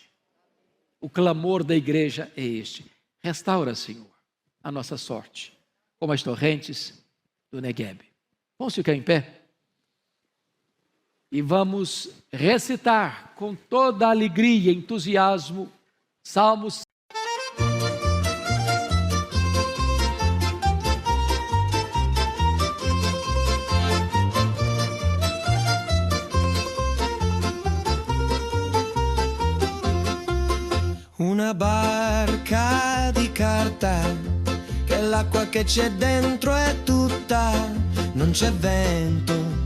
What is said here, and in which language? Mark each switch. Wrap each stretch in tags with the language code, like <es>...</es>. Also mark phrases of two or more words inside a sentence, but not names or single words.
<pt>O clamor da igreja é este: restaura, Senhor, a nossa sorte, como as torrentes do Negueb. Vamos ficar em pé? E vamos recitar com toda a alegria e entusiasmo Salmos.</pt> <it>Una barca di carta, che l'acqua che c'è dentro è tutta, non c'è vento,</it>